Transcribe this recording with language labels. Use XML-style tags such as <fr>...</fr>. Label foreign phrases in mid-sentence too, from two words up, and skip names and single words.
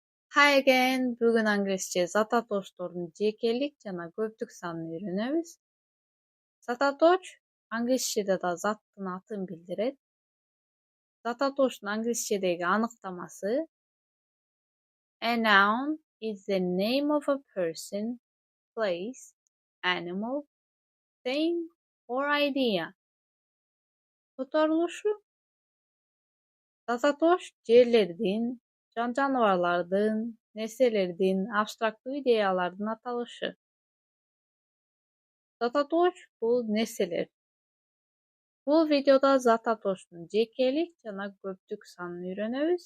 <en>Hi again.</en> <ky>Бүгүн англисче зататоочтордун жекелик жана көптүк санын үйрөнөбүз. Зататооч англисчеде да заттын атын билдирет. Зататоочтун англисчедеги аныктамасы</ky> <en>A noun is the name of a person, place, animal, thing or idea.</en> <ky>Которулушу зататооч жерлердин, жаныбарлардын, нерселердин, абстрактуу идеялардын аталышы. Зататооч бул нерселер. Бул видеодо зататоочтун жекелик жана көптүк санын үйрөнөбүз.</ky>